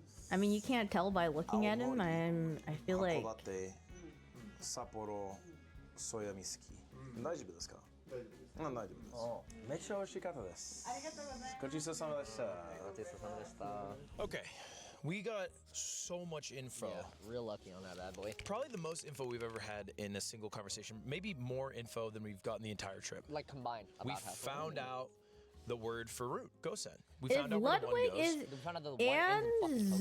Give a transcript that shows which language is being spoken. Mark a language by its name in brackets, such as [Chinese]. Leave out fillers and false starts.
[English] I mean, you can't tell by looking at him. I feel like [Japanese] 札幌ソヤミスキ大丈夫ですか大丈夫ですめっちゃ美味しかったですありがとうございますごちそうさまでしたごちそうさまでした [English] Okay, we got so much info. Yeah, real lucky on that bad boy. Probably the most info we've ever had in a single conversation. Maybe more info than we've gotten the entire trip. Like combined. We found out the word for root, Gosen. We if found out where the one Ludwig goes.